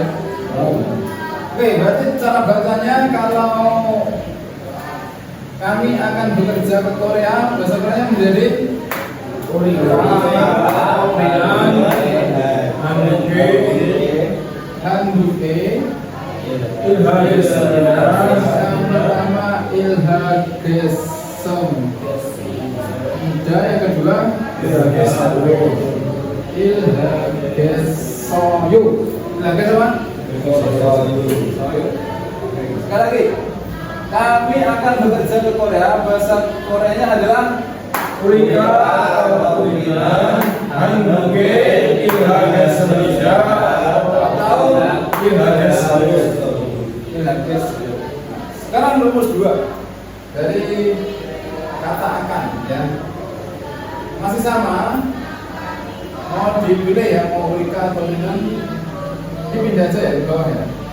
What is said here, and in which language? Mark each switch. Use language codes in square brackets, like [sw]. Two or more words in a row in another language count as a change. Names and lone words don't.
[id] Oke, berarti cara bacanya kalau kami akan bekerja ke Korea, bahasa Korea menjadi Handuke yang pertama ilhagesem, yang kedua Ilhagesoyu. Ilhages apa? Soyu. Sekali lagi. Kami akan bekerja ke Korea. Bahasa Koreanya adalah [ko] 우리가 한국에 일하겠습니다. [id] atau [ko] 일하겠어요. Ilhagesoyu. [id] Sekarang rumus 2 dari kata akan ya. Masih sama. Mau dipilih ya, mau Rika atau Minan, dipindah aja ya di bawah ya.